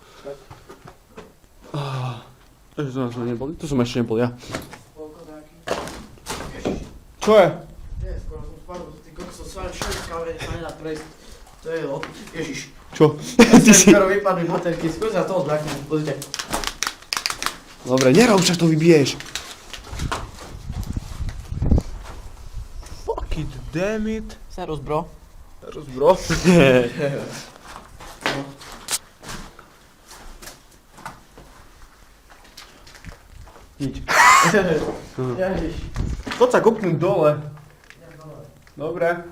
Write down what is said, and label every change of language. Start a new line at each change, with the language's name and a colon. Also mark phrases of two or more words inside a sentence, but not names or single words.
Slovak: Takže to nás neboli. Tu som ešte nebol ja. Koľko taký? Čo je? Nie, skoro som spadol, ty kokso, sa nedá prejsť. To je Ježiš. Čo? Ty si skoro vypadli baterky, skôr sa toho zľaknem, pozrite. Dobre, nerob, však to vybiješ.
English: Fuck it, damn it.
Slovak: Serus, bro. Teraz bro. Nič. Ježiš. Poď sa kopnúť dole. Dobre.